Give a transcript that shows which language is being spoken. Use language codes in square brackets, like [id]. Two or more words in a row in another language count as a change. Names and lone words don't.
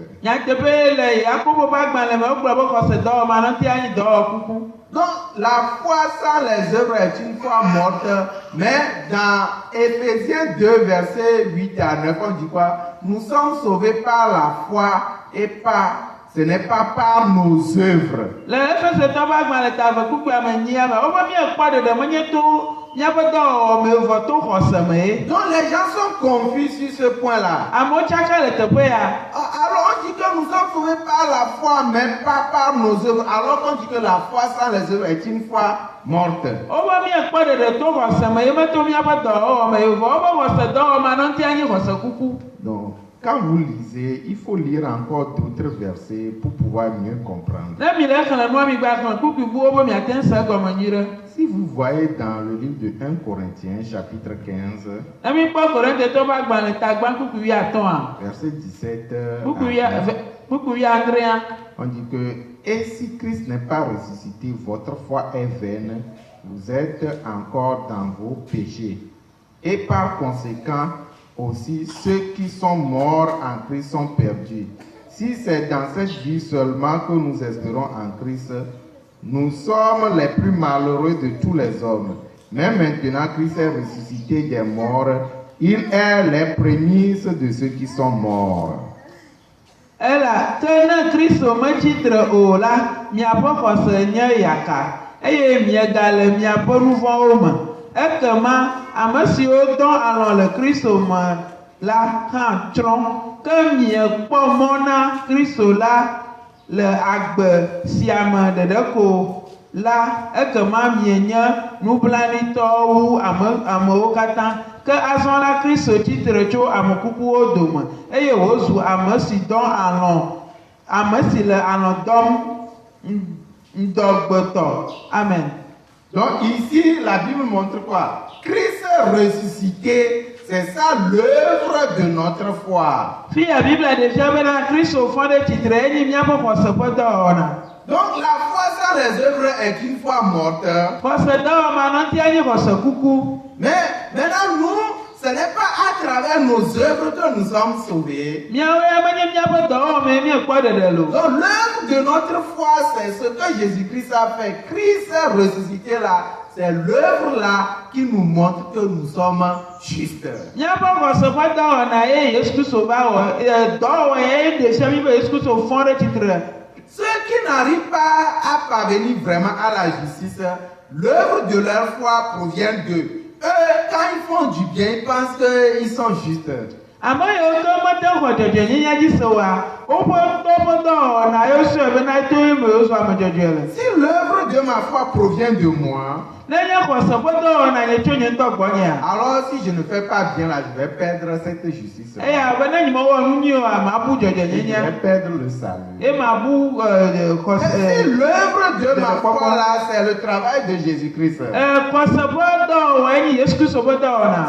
[ee] Nyateƒe le Yakobo ƒe agbalẽ me wogblɔ be xɔse dɔwɔma nɔtia nyi dɔwɔ kuku. [fr] Donc, la foi sans les œuvres est une foi morte, mais dans Éphésiens 2, versets 8 à 9, on dit quoi? Nous sommes sauvés par la foi et ce n'est pas par nos œuvres. [ee] Le Efesetɔ ƒe agbalẽ ta eve kukua me nyia me woƒe miekpɔ ɖeɖe menye to míaƒe dɔwɔwɔ me vɔ to xɔse me ye. [fr] Donc, les gens sont confus sur ce point-là. [ee] Amewo tsaka le teƒe ya. [fr] Alors, on dit que nous sommes sauvés par la foi, mais pas par nos œuvres. Alors qu'on dit que la foi sans les œuvres est une foi morte. [ee] Woƒe miekpɔ ɖeɖe to xɔse me ye meto míaƒe dɔwɔwɔ me ye vɔ woƒe xɔse dɔwɔma nɔtia nyi xɔse kuku. [fr] Donc, quand vous lisez, il faut lire encore d'autres versets pour pouvoir mieux comprendre. [ee] Ne mi le xlẽ nua mi gba xlẽ kuku buwo be miate ŋu se gɔme nyui ɖe. [fr] Si vous voyez dans le livre de 1 Corinthiens, chapitre 15, [ee] Ne mi kpɔ Korintetɔ ƒe agbalẽ ta gbã kuku 15 [fr] verset 17, [ee] kuku 19. [fr] on dit que, et si Christ n'est pas ressuscité, votre foi est vaine, vous êtes encore dans vos péchés. Et par conséquent, aussi ceux qui sont morts en Christ sont perdus. Si c'est dans cette vie seulement que nous espérons en Christ, nous sommes les plus malheureux de tous les hommes. Mais maintenant, Christ est ressuscité des morts. Il est les prémices de ceux qui sont morts. [ee] Ela ke ne Kristo metsitre o la, miaƒe xɔse nye yaka, eye miegale miaƒe nu vɔ̃wo me. Ekema ame siwo dɔ alɔ̃ le Kristo me la hã tsrɔ̃, ke miekpɔ mɔ na Kristo la le agbe sia me ɖeɖe ko la, ekema mienye nublanuitɔwo wu amewo katã. Ke azɔ la Kristo tsitre tso ame kukuwo dome, eye wòzu ame si dɔ alɔ̃, ame si le alɔ̃ dɔm ŋdɔgbetɔ. Amen. [fr] Donc ici, la Bible montre quoi? Christ ressuscité, c'est ça l'œuvre de notre foi. [ee] Fiya Biblia ɖe fia bena Kristo fɔ ɖe tsitre enyi míaƒe xɔse ƒe dɔwɔna. [fr] Donc la foi sans les œuvres est une foi morte. [ee] Xɔse dɔwɔma nɔtia nyi xɔse kuku. [fr] Mais maintenant, nous, ce n'est pas à travers nos œuvres que nous sommes sauvés. [ee] Míawo ya menye míaƒe dɔwɔwɔ miekpɔ ɖeɖe lo. [fr] Donc l'œuvre de notre foi, c'est ce que Jésus-Christ a fait. Christ est ressuscité là. C'est l'œuvre là qui nous montre que nous sommes justes. [ee] Míaƒe xɔse ƒe dɔwɔna ye Yesu Kristo va wɔ, dɔwɔwɔ ye ɖe fia mi be Yesu Kristo fɔ ɖe tsitre. [fr] Ceux qui n'arrivent pas à parvenir vraiment à la justice, l'œuvre de leur foi provient d'eux. Eux, quand ils font du bien, ils pensent qu'ils sont justes. [ee] Ame yiwo ke mete xɔ dzɔdzɔenyenye dzi se oa, woƒe ŋutɔ ƒe dɔwɔna yewo sɔe bena to ye me wozɔ ame dzɔdzɔe le. [fr] Si l'œuvre de ma foi provient de moi, [ee] Nenye xɔse ƒe dɔwɔna nye tso nye ŋutɔ gbɔnyea, [fr] alors si je ne fais pas bien là, je vais perdre cette justice. [ee] eya be ne nye mewɔ nu nyuie oa, mabu [fr] Je vais [ee] dzɔdzɔenyenye, [fr] perdre le salut. [ee] ye mabu [fr] Mais si l'œuvre de ma foi là, c'est le travail de Jésus-Christ. [ee] xɔse ƒe dɔwɔwɔe nye Yesu Kristo ƒe dɔwɔna.